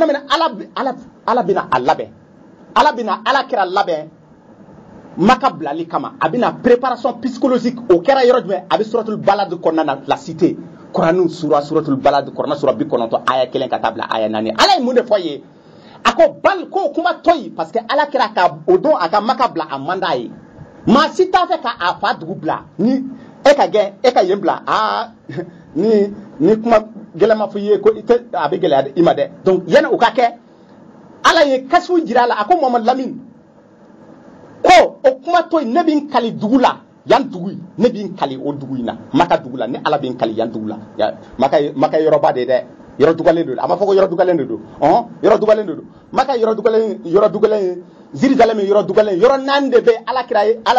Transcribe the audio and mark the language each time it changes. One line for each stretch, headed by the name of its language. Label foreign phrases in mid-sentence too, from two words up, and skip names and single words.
Bambara: min ala bɛna a labɛn ala bɛna ala kira labɛn maka bilali kama a bɛna
French: préparation psychologique
Bambara: o kɛra yɔrɔ jumɛn a bɛ suratul balad kɔnɔna na
French: la cité
Bambara: Koranu sura suratul balad Korana sura 90 aya 1 ka taa bila aya 4 ala ye mun de fɔ ye a ko bal ko kuma to yi
French: parce que
Bambara: ala kira ka o don a ka maka bila a man d'a ye maa si t'a fɛ ka a fa dugu bila ni e ka gɛn e ka yen bila ni kuma gɛlɛma fɔ i ye ko a bɛ gɛlɛya i ma dɛ donc yanni o ka kɛ ala ye kasifu jira a la a ko Mamadu Lamine ko o kuma to yen ne bɛ n kali dugu la yan dugu ne bɛ n kali o dugu in na maka dugu la ni ala bɛ n kali yan dugu la maka yɔrɔba de dɛ yɔrɔ dugalen de don a ma fɔ ko yɔrɔ dugalen de don yɔrɔ dugalen de don maka yɔrɔ dugalen Jerusalem yɔrɔ dugalen yɔrɔ 4 de bɛ ala kira ye ala